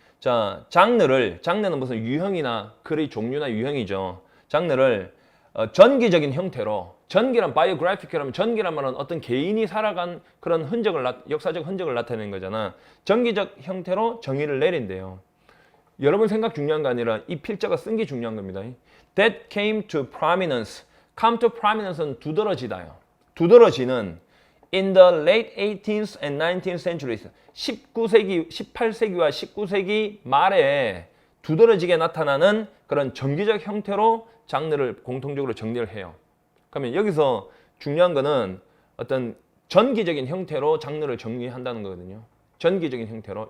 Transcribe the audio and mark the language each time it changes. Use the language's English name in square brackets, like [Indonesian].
[Korean] 자, 장르는 무슨 유형이나 글의 종류나 유형이죠. 장르를 전기적인 형태로, 전기란 바이오그래피컬하면 전기란 말은 어떤 개인이 살아간 그런 역사적 흔적을 나타내는 거잖아. 전기적 형태로 정의를 내린대요. 여러분 생각 중요한 거 아니라 이 필자가 쓴 게 중요한 겁니다. [English] That came to prominence. Come to prominence는 [Korean] 두드러지다요. 두드러지는 [English] in the late 18th and 19th centuries. [Korean] 18세기와 19세기 말에 두드러지게 나타나는 그런 정기적 형태로 장르를 공통적으로 정리를 해요. 그러면 여기서 중요한 거는 어떤 전기적인 형태로 장르를 정리한다는 거거든요. 전기적인 형태로.